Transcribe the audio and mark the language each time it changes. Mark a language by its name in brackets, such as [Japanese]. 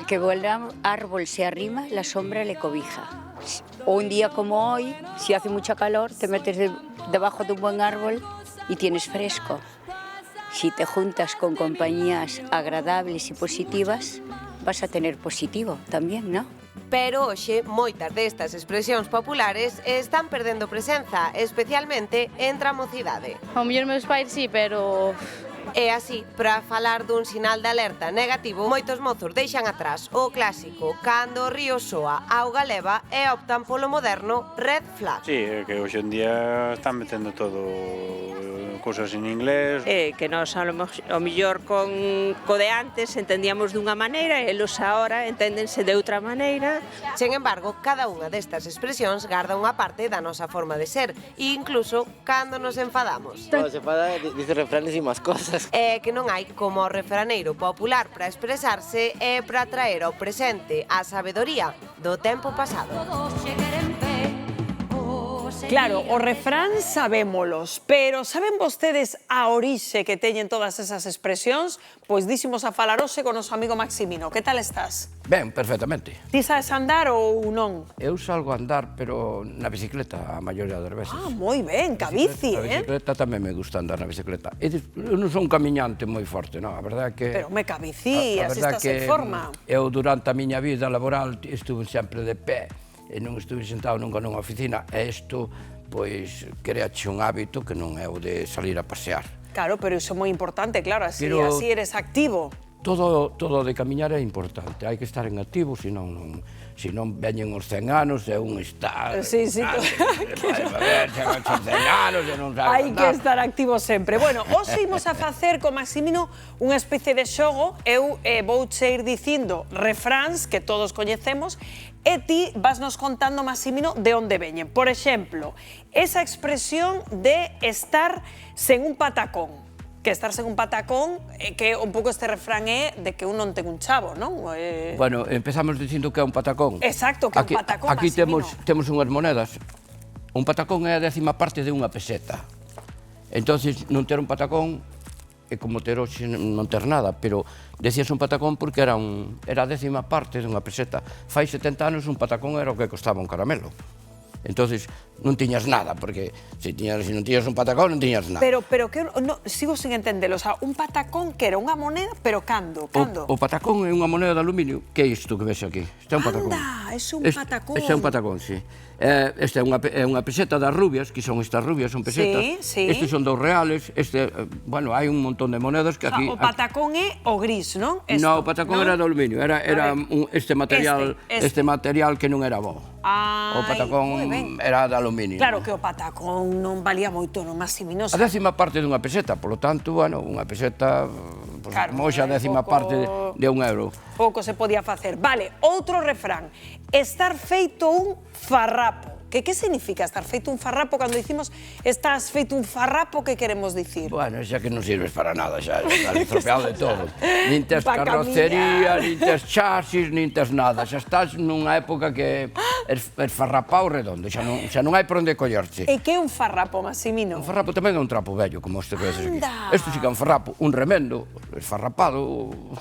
[Spanish] Que el árbol se arrima, la sombra le cobija. O un día como hoy, si hace mucha calor, te metes debajo de un buen árbol y tienes fresco. Si te juntas con compañías agradables y positivas, vas a tener positivo también, ¿no? [Galician] Pero hoxe, moitas destas expresións populares están perdendo presenza, especialmente entre a mocidade. Ao mellor meus pais sí, pero... E así, para falar dun sinal de alerta negativo, moitos mozos deixan atrás o clásico cando o río soa, auga leva e optan polo moderno red flag. Sí, é que hoxe en día están metendo todo cousas en inglés. Que nós ao mellor co de antes entendíamos dunha maneira e eles agora enténdense de outra maneira. Sen embargo, cada unha destas expresións garda unha parte da nosa forma de ser, incluso cando nos enfadamos. Cando se enfada dice refranes e máis cosas. É que non hai como o refraneiro popular para expresarse e para traer ao presente a sabedoría do tempo pasado. Claro, os refráns sabémolos, pero saben vostedes a orixe que teñen todas esas expresións? Pois díximos a falar hoxe con o noso amigo Maximino. Que tal estás? Ben, perfectamente. Ti sabes andar ou non? Eu salgo a andar, pero na bicicleta a maioría das veces. Ah, moi ben, que a bici, A bicicleta tamén me gusta andar na bicicleta. Eu non son un camiñante moi forte, non, a verdade é que... Pero me que a bici, así estás en forma. Eu durante a miña vida laboral estuve sempre de pé, e non estuve sentado nunca nunha oficina, e isto, pois, creache un hábito que non é o de salir a pasear. Claro, pero iso é moi importante, claro, así eres activo. Todo de camiñar é importante, hai que estar en activo, senón veñen os 100 anos e un está... Sí, sí. Chegan os 100 anos e non sabe andar. Hai que estar activo sempre. Bueno, hoxe imos a facer con Maximino unha especie de xogo. Eu vouche ir dicindo refráns que todos coñecemos e ti vas nos contando, Maximino, de onde veñen. Por exemplo, esa expresión de estar sen un patacón. Que estar sen un patacón, que un pouco este refrán é de que un non ten un chavo, non? Bueno, empezamos dicindo que é un patacón. Exacto, que é un patacón, Aquí Maximino. temos unhas monedas. Un patacón é a 10ª parte de unha peseta. Entonces, non ter un patacón é como ter hoxe non ter nada, pero decías un patacón porque era a 10ª parte dunha peseta. Fai 70 anos un patacón era o que costaba un caramelo. Entonces non tiñas nada, porque se non tiñas un patacón non tiñas nada. Pero que sigo sen entendelo, o sea, un patacón que era unha moneda, pero cando? O patacón é unha moneda de aluminio, que é isto que ves aquí? Este é un patacón. Anda, é un patacón. Este é un patacón, sí. Esta é unha peseta das rubias, que son estas rubias, son pesetas. Sí. Estes son 2 reales, bueno, hai un montón de monedas que aquí... O patacón é o gris, non? Non, o patacón era de aluminio, era este material que non era bo. O patacón era de aluminio. Claro que o patacón non valía moito, non, Maximino. A 10ª parte dunha peseta, polo tanto, bueno, unha peseta, como hoxe a 10ª parte de €1. Pouco se podía facer. Vale, outro refrán. Estar feito un farrapo. Que significa estar feito un farrapo? Cando dicimos estás feito un farrapo, que queremos dicir? Bueno, xa que non sirves para nada, xa estás estropeado de todo. Nin tes carrocería, nin tes chasis, nin tes nada. Xa estás nunha época que es farrapao redondo, xa non hai por onde collerche. E que é un farrapo, Maximino? Un farrapo tamén é un trapo vello, como este que ves aquí. Isto sí que é un farrapo, un remendo, esfarrapado,